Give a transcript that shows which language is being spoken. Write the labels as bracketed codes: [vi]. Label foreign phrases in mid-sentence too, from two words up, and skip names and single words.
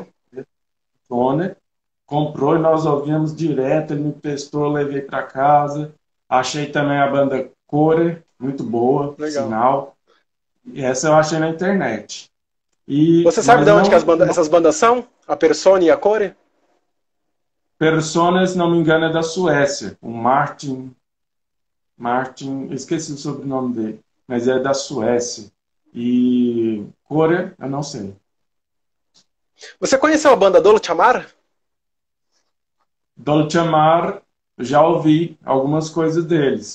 [pt] CD, Persone, comprou e nós ouvimos direto, ele me prestou, eu levei para casa. Achei também a banda Core, muito boa, Legal. sinal. E essa eu achei na internet. E, Você sabe mas de onde que não, essas bandas são? A Persone e a Core? Persone, se não me engano, é da Suécia. O Martin, esqueci o sobrenome dele, mas é da Suécia. E Core, eu não sei. Você conheceu a banda Dolce Amar? Dolce Amar, já ouvi algumas coisas deles.